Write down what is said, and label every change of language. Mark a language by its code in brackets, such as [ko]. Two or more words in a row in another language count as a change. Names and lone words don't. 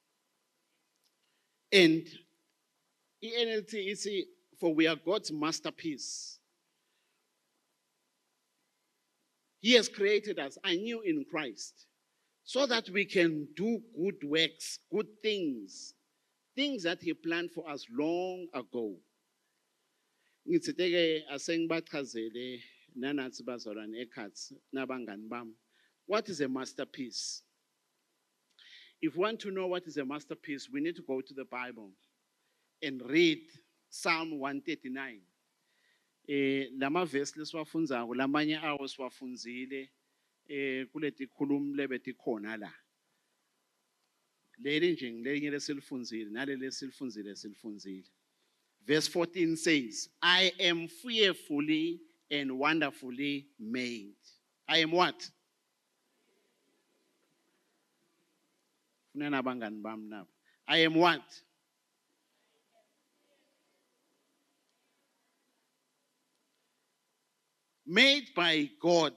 [en] And NLT is for we are God's masterpiece. He has created us anew in Christ so that we can do good works, good things, things that He planned for us long ago. [ss] Ngitsiteke asengibachazele nanathi bazalwane ekhatsi nabangani bami. [en] What is a masterpiece? If we want to know what is a masterpiece, we need to go to the Bible and read Psalm 139. [ss] Lama verse lesiwafundzako lamanye awo siwafundzile kuleti khulumi lebetikhona la. Leli nje ngelinye lesilifundzile naleli lesilifundzile. [en] Verse 14 says, I am fearfully and wonderfully made. I am what? I am what? Made by God.